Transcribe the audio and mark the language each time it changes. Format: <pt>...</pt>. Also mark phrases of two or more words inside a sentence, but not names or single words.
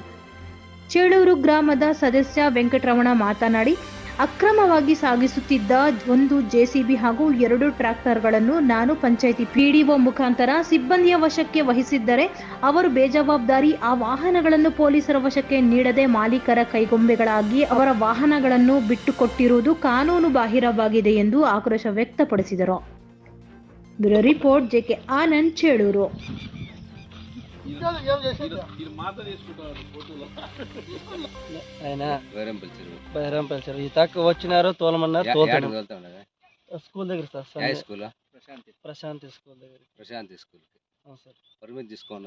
<kn>ಚೇಳೂರು ಗ್ರಾಮದ ಸದಸ್ಯ ವೆಂಕಟರಮಣ ಮಾತನಾಡಿ, ಅಕ್ರಮವಾಗಿ ಸಾಗಿಸುತ್ತಿದ್ದ ಒಂದು ಜೆಸಿಬಿ ಹಾಗೂ 2 ಟ್ರ್ಯಾಕ್ಟರ್ಗಳನ್ನು ನಾನು ಪಂಚಾಯಿತಿ ಪಿಡಿಒ ಮುಖಾಂತರ ಸಿಬ್ಬಂದಿಯ ವಶಕ್ಕೆ ವಹಿಸಿದ್ದರೆ ಅವರು ಬೇಜವಾಬ್ದಾರಿ ಆ ವಾಹನಗಳನ್ನು ಪೊಲೀಸರ ವಶಕ್ಕೆ ನೀಡದೆ ಮಾಲೀಕರ ಕೈಗೊಂಬೆಗಳಾಗಿ ಅವರ ವಾಹನಗಳನ್ನು ಬಿಟ್ಟುಕೊಟ್ಟಿರುವುದು ಕಾನೂನು ಬಾಹಿರವಾಗಿದೆ ಎಂದು ಆಕ್ರೋಶ ವ್ಯಕ್ತಪಡಿಸಿದರು.</kn> <en>bureau report</en> <kn>ಜೆಕೆ ಆನಂದ್, ಚೇಳೂರು.</kn> <te>వచ్చినారు తోలమన్నారు స్కూల్ దగ్గర సార్ ప్రశాంతి స్కూల్ దగ్గర ప్రశాంతి స్కూల్ పర్మిట్ తీసుకోవాలి.</te>